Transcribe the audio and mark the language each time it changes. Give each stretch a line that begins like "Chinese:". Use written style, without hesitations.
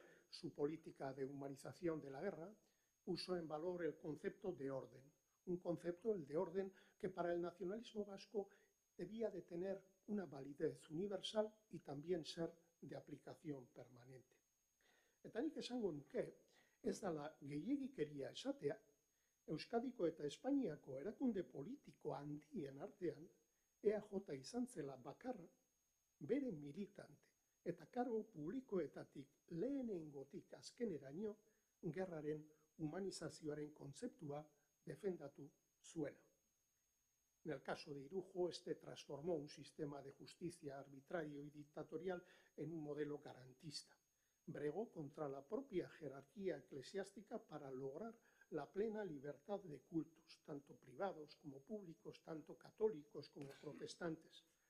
Spanish: Su política de humanización de la guerra puso en valor el concepto de orden, un concepto, el de orden, que para el nacionalismo vasco debía de tener una validez universal y también ser de aplicación permanente.
Basque: Eta nik esango nuke, ez dela gehiegikeria esatea, Euskadiko eta Espainiako erakunde politiko handien artean EAJ izan zela bakarra bere militante eta kargu publikoetatik lehenengotik azkeneraino gerraren humanizazioaren kontzeptua defendatu zuena.
Spanish: En el caso de Irujo, este transformó un sistema de justicia arbitrario y dictatorial en un modelo garantista. Bregó contra la propia jerarquía eclesiástica para lograr la plena libertad de cultos, tanto privados como públicos, tanto católicos como protestantes.